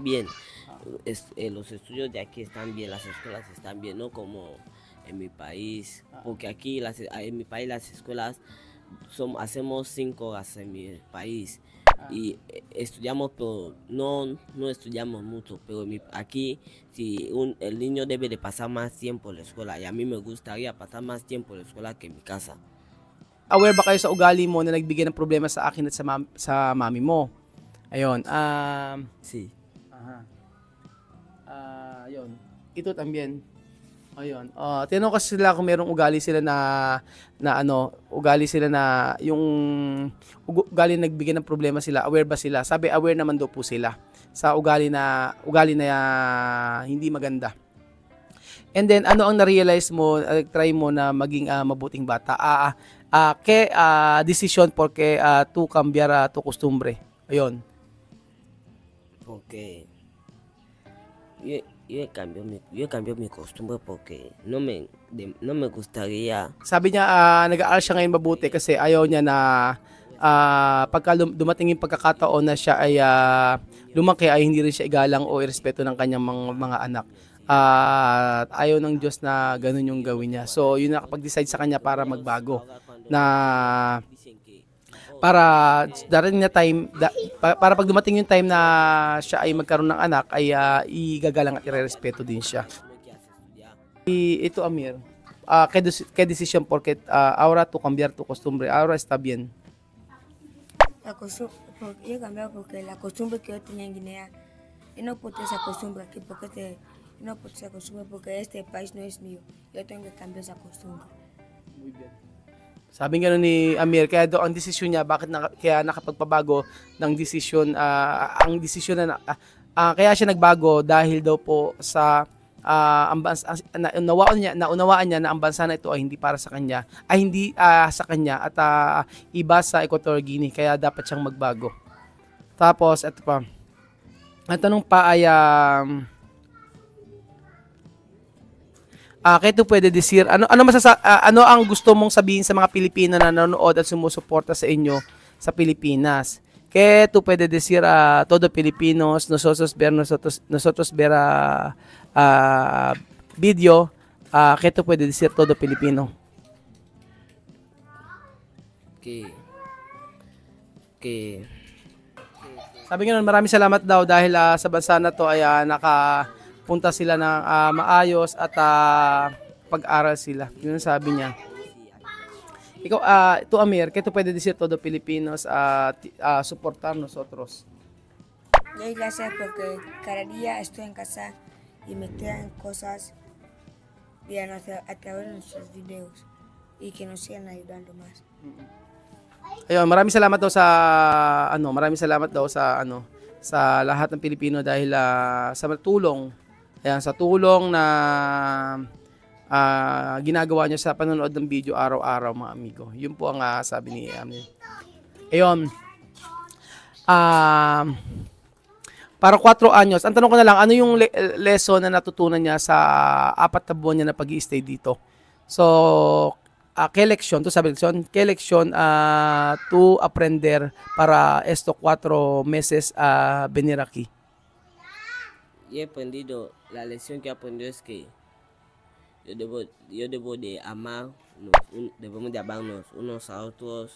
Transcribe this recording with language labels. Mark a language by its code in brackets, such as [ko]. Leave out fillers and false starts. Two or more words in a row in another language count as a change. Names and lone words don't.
[es] bien, los estudios de aquí están bien, las escuelas están bien, no como en mi país, porque aquí en mi país las escuelas hacemos 5 horas en mi país y estudiamos, pero no estudiamos mucho, pero aquí el niño debe de pasar más tiempo en la escuela y a mí me gustaría pasar más tiempo en la escuela que en mi casa. [tl] Aware ba kayo sa ugali mo na nagbigay ng problema sa akin at sa mami mo? Ayun. [es] Sí. [tl] Ayun. Ito también. Ayun. Tinanong kasi sila kung merong ugali sila yung ugali nagbigay ng problema sila, aware ba sila? Sabi aware naman daw po sila. sa ugali na hindi maganda. And then ano ang na-realize mo, try mo na maging mabuting bata? [es] Decision porque tu cambiar tu costumbre. [tl] Ayun. [es] Porque yo cambió mi costumbre porque no me gustaría. [tl] Sabi niya nag-aaral siya ngayon mabuti kasi ayaw niya na pagka dumating yung pagkakataon na siya ay lumaki ay hindi rin siya igalang o irespeto ng kanyang mga anak. At ayaw ng Diyos na ganun yung gawin niya. So yun nakapag-decide sa kanya para magbago, na para darating na time para pag dumating yung time na siya ay magkaroon ng anak ay igagalang at irerespeto din siya. Ito Amir, [es] ¿qué decisión porque ahora tu cambiar tu costumbre ahora está bien? Yo he cambiado porque la costumbre que yo tenía en Guinea, yo no puedo esa costumbre aquí porque no puedo esa costumbre porque este país no es mío. Yo tengo que cambiar esa costumbre. Muy bien. [tl] Sabi nga ni Amir, kaya daw ang desisyon niya, kaya nakapagpabago ng desisyon, ang desisyon na kaya siya nagbago dahil daw po sa naunawaan niya na ang bansa na ito ay hindi para sa kanya, ay hindi sa kanya at iba sa Equatorial Guinea, kaya dapat siyang magbago. Tapos ito pa. Ang tanong pa ay kaya ito pwede decir, ano ang gusto mong sabihin sa mga Pilipino na nanonood at sumusuporta sa inyo sa Pilipinas? Kaya ito pwede [es] decir todo Filipinos, nosotros ver video, [tl] kaya ito pwede [es] decir todo Pilipino. [tl] Sabi nga nun, maraming salamat daw dahil sa bansa na to ay nakapunta sila ng maayos at pag-aral sila. Yun ang sabi niya. Ikaw, ito Amir, kaya ito pwede [es] decir todo Filipinos soportar nosotros. Doy gracias porque cada día estoy en casa y me traen cosas a través de nuestros videos y que nos sigan ayudando más. [tl] Ayun, maraming salamat daw sa lahat ng Pilipino dahil sa tulong. Ayan, sa tulong na ginagawa niyo sa panonood ng video araw-araw, mga amigo. Yun po ang sabi ni Amir. Ayun. Para 4 anyos, ang tanong ko na lang, ano yung lesson na natutunan niya sa 4 na buwan niya na pag-i-stay dito? So, [es] ¿qué lección? ¿Tú sabes lección? ¿Qué lección tú aprender para estos 4 meses a venir aquí? Yo he aprendido, la lección que he aprendido es que yo debo de amar, debemos de amarnos unos a otros.